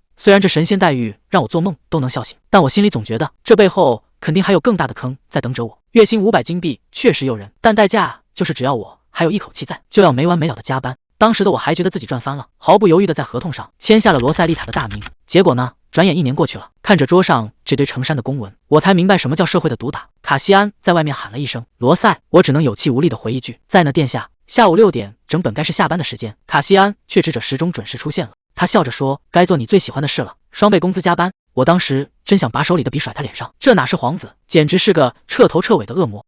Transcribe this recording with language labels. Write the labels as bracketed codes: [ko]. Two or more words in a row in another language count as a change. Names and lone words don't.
[zh] 雖然這神仙待遇讓我做夢都能笑醒，但我心裡總覺得這背後肯定還有更大的坑在等着我。月薪500金幣確實誘人，但代價就是只要我還有一口氣在，就要沒完沒了的加班。當時的我還覺得自己賺翻了，毫不猶豫地在合同上簽下了羅塞麗塔的大名。結果呢，轉眼1年過去了，看着桌上這堆成山的公文，我才明白什麼叫社會的毒打。卡西安在外面喊了一聲羅塞，我只能有氣無力地回一句在呢，殿下。下午6點整本該是下班的時間，卡西安卻指着時鐘準時出現了。他笑着說：“該做你最喜歡的事了，雙倍工資加班。”我當時真想把手裡的筆甩他臉上，這哪是皇子，簡直是個徹頭徹尾的惡魔。